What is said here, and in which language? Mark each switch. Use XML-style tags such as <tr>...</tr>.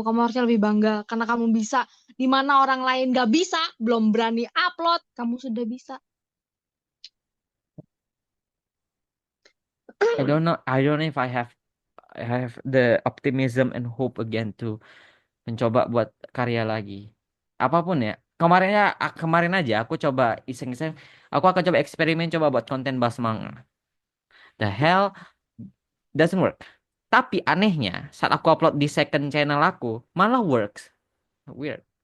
<id>Kamu harusnya lebih bangga karena kamu bisa. Di mana orang lain gak bisa, belum berani upload, kamu sudah bisa.</id> <en>I don't know if I have the optimism and hope again to</en> <id>mencoba buat karya lagi. Apapun ya. Kemarin aja aku coba iseng-iseng. Aku akan coba eksperimen coba buat konten bahas manga.</id> <en>The hell doesn't work.</en> <id>Tapi anehnya saat aku upload di second channel aku malah works.</id> <en>Weird.</en>